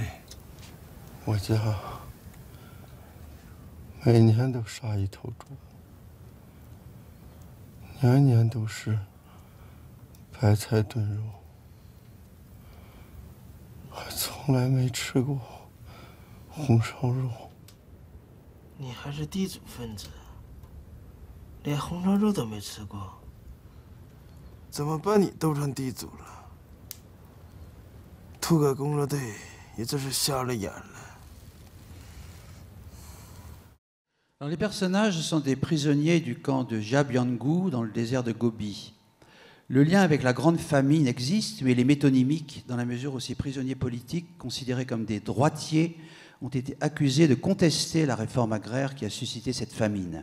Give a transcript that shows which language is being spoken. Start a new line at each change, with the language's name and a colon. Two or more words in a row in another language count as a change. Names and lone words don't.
Chinese: 我家每年都杀一头猪，年年都是白菜炖肉，还从来没吃过红烧肉。你还是地主分子，连红烧肉都没吃过，怎么把你都成地主了？土改工作队也真是瞎了眼了。
French: Alors, les personnages sont des prisonniers du camp de Jiabiangou dans le désert de Gobi. Le lien avec la grande famine existe, mais il est métonymique dans la mesure où ces prisonniers politiques, considérés comme des droitiers, ont été accusés de contester la réforme agraire qui a suscité cette famine.